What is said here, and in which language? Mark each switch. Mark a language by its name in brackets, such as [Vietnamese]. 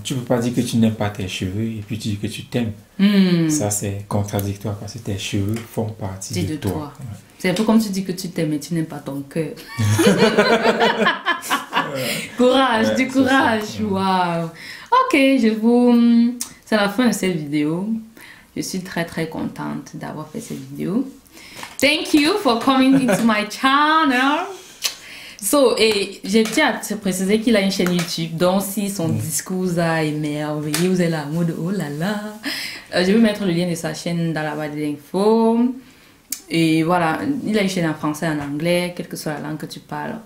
[French] Tu ne peux pas dire que tu n'aimes pas tes cheveux et puis tu dis que tu t'aimes. Ça, c'est contradictoire parce que tes cheveux font partie de toi. Ouais. C'est un peu comme tu dis que tu t'aimes et tu n'aimes pas ton cœur. Courage, du courage. Waouh. Ok, c'est la fin de cette vidéo. Je suis très très contente d'avoir fait cette vidéo. [English] Thank you for coming into my channel. [French] Et je tiens à te préciser qu'il a une chaîne YouTube, donc si son discours a émerveillé, vous êtes là en mode oh là là. Je vais mettre le lien de sa chaîne dans la barre d'infos. Et voilà, il a une chaîne en français, en anglais, quelle que soit la langue que tu parles.